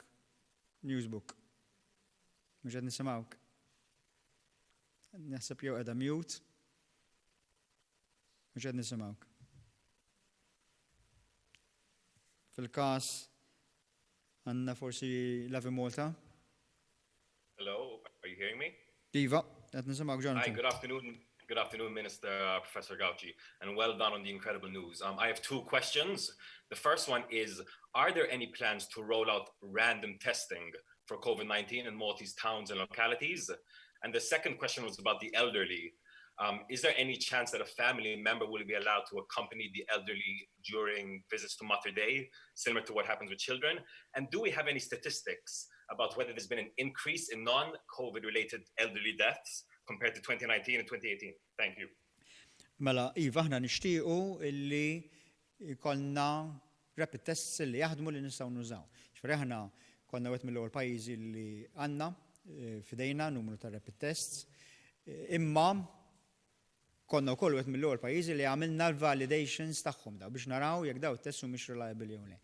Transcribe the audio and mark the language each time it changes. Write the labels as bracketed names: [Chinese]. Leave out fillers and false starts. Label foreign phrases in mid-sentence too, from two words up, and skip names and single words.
[Maltese] Newsbook. Mhux qed nisimgħuk. Naħseb jew qiegħda mute. Mhux qed nisimgħuk. Fil-każ għandna forsi Lavi Malta. [English] Hello, are you hearing me? [Maltese] Iva, qed nisimgħuk Jonathan. [English] Hi, good afternoon. Good afternoon, Minister Professor Gauci, and well done on the incredible news. I have two questions. The first one is, are there any plans to roll out random testing for COVID-19 in Maltese towns and localities? And the second question was about the elderly. Is there any chance that a family member will be allowed to accompany the elderly during visits to Mother Day, similar to what happens with children? And do we have any statistics about whether there's been an increase in non-COVID related elderly deaths compared to 2019 and 2018? Thank you. [Maltese] Mela, Iva, aħna nixtiequ illi jkollna [English] rapid tests [Maltese] li jaħdmu li nistgħu nużaw. Ġifieri aħna konna wieħed mill-ewwel pajjiżi li għandna fidejna numru ta' [English] rapid tests, [Maltese] imma konna wkoll wieħed mill-ewwel pajjiżi li għamilna l-validations tagħhom daw biex naraw jekk daw it-tests mhumiex reliable jew le.